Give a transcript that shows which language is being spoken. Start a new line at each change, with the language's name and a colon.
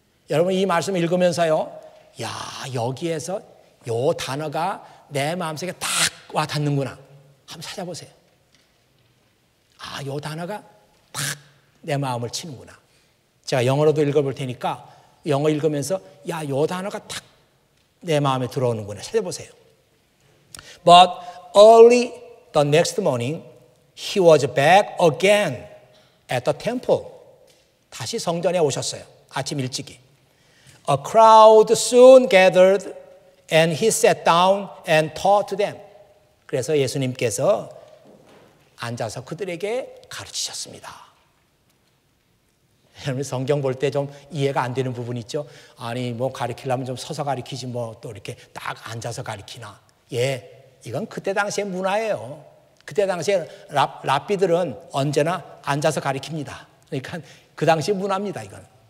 Korean: 여러분, 이 말씀 읽으면서요, 야, 여기에서 요 단어가 내 마음속에 딱 와 닿는구나. 한번 찾아보세요. 아, 요 단어가 딱 내 마음을 치는구나. 제가 영어로도 읽어볼 테니까 영어 읽으면서 야, 요 단어가 딱 내 마음에 들어오는구나. 찾아보세요.
English: But early the next morning, he was back again at the temple.
Korean: 다시 성전에 오셨어요. 아침 일찍이.
English: A crowd soon gathered and he sat down and taught to them.
Korean: 그래서 예수님께서 앉아서 그들에게 가르치셨습니다. 여러분, 성경 볼 때 좀 이해가 안 되는 부분 있죠? 아니, 뭐 가르치려면 좀 서서 가르치지 뭐 또 이렇게 딱 앉아서 가르치나. 예, 이건 그때 당시의 문화예요. 그때 당시에 랍비들은 언제나 앉아서 가르칩니다. 그러니까 그 당시 문화입니다, 이건.